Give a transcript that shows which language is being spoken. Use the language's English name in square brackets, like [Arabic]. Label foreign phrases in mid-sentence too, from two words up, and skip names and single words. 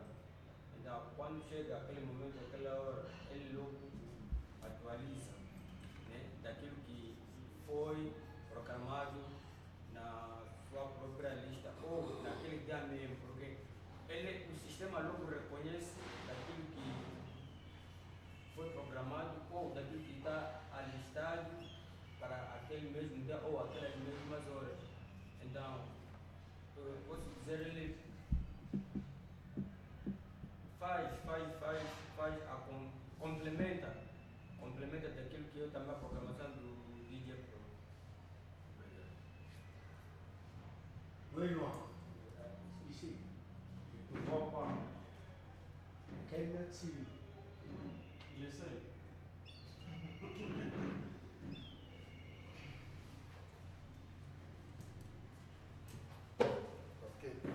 [Portuguese] Então, quando chega aquele momento, aquela hora, ele logo atualiza, né, daquilo que foi programado na sua própria lista ou naquele dia mesmo, porque o sistema logo reconhece daquilo que foi programado ou daquilo que está alistado para aquele mesmo dia ou aquelas mesmas horas. Então, eu posso dizer, ele complementa daquilo que eu também a programação do DJ Pro. [French] Benoît, ici, tu ne vois pas quel métier Il essaye. Ok.